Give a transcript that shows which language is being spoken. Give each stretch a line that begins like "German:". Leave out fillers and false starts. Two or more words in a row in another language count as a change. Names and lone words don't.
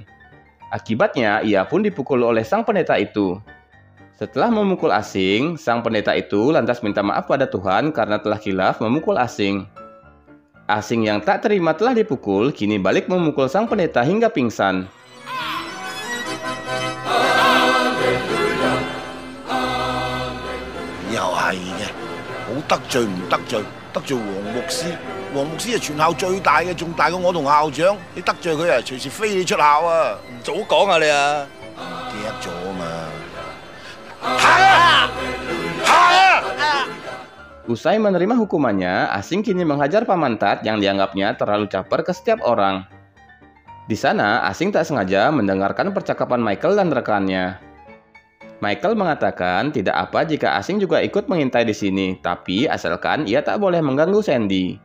Indonesian: Akibatnya, ia pun dipukul oleh sang pendeta itu. Setelah memukul Asing, sang pendeta itu lantas minta maaf pada Tuhan karena telah khilaf memukul Asing. Asing yang tak terima telah dipukul, kini balik memukul sang pendeta hingga pingsan.
Cantonese: 黃牧師係全校最大嘅，仲大過我同校長。你得罪佢啊，隨時飛你出校啊！唔早講啊你啊！記得咗啊嘛。
Indonesian: Usai menerima hukumannya, Asing kini menghajar Paman Tat yang dianggapnya terlalu caper ke setiap orang. Di sana, Asing tak sengaja mendengarkan percakapan Michael dan rekannya. Michael mengatakan tidak apa jika Asing juga ikut mengintai di sini, tapi asalkan ia tak boleh mengganggu Sandy.